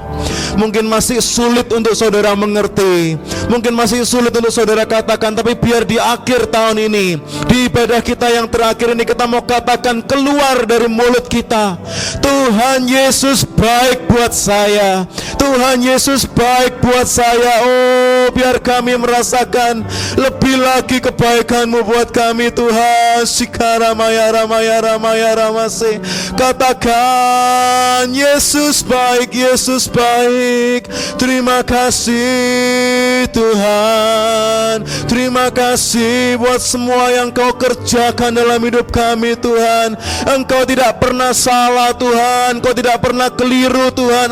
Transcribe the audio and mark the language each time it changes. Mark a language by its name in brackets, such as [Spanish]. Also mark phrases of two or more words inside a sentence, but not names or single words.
[Indonesian] Mungkin masih sulit untuk saudara mengerti, mungkin masih sulit untuk saudara katakan, tapi biar di akhir tahun ini, di ibadah kita yang terakhir ini, kita mau katakan keluar dari mulut kita, Tuhan Yesus baik buat saya, Tuhan Yesus baik buat saya. Oh, biar kami merasakan lebih lagi kebaikan-Mu buat kami Tuhan. Shikaramaya ramaya ramaya ramase. Katakan Yesus baik, Yesus baik. Terima kasih Tuhan. Terima kasih buat semua yang Kau kerjakan dalam hidup kami Tuhan. Engkau tidak pernah salah Tuhan, Engkau tidak pernah keliru Tuhan.